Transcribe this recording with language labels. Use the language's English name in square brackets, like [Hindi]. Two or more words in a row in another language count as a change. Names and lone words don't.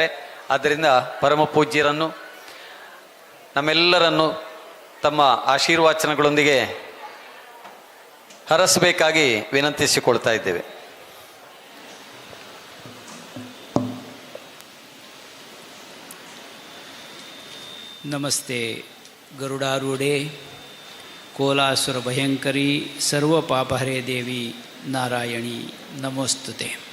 [Kannada] ಆದ್ದರಿಂದ ಪರಮಪೂಜ್ಯರನ್ನು ನಮ್ಮೆಲ್ಲರನ್ನು ತಮ್ಮ ಆಶೀರ್ವಚನಗಳೊಂದಿಗೆ ಹರಸಬೇಕಾಗಿ ವಿನಂತಿಸಿಕೊಳ್ತಾ ಇದ್ದೇವೆ. [Sanskrit] ನಮಸ್ತೆ ಗರುಡಾರೂಢೆ ಕೋಲಾಸುರ ಭಯಂಕರಿ ಸರ್ವ ಪಾಪಹರೇ ದೇವಿ ನಾರಾಯಣಿ ನಮೋಸ್ತುತೆ.